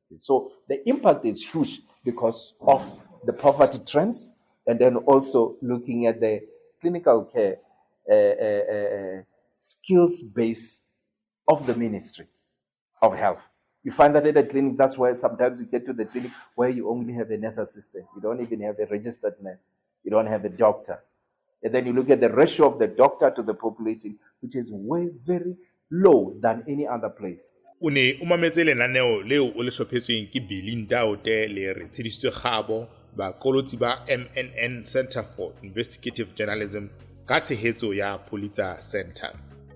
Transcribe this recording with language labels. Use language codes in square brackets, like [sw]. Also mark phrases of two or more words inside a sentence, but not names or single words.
[en] So the impact is huge because of the poverty trends, and then also looking at the clinical care skills base of the Ministry of Health. You find that at the clinic, that's where sometimes you get to the clinic where you only have a nurse assistant. You don't even have a registered nurse. You don't have a doctor. And then you look at the ratio of the doctor to the population, which is way very low than any other place. [st] O ne o mametse lenaneo leo o le hlophetsweng ke Billy Ndaote le re tshedisitswe gabo baqolotsi ba MNN Center for Investigative Journalism ka tshehetso ya Pulitzer Center.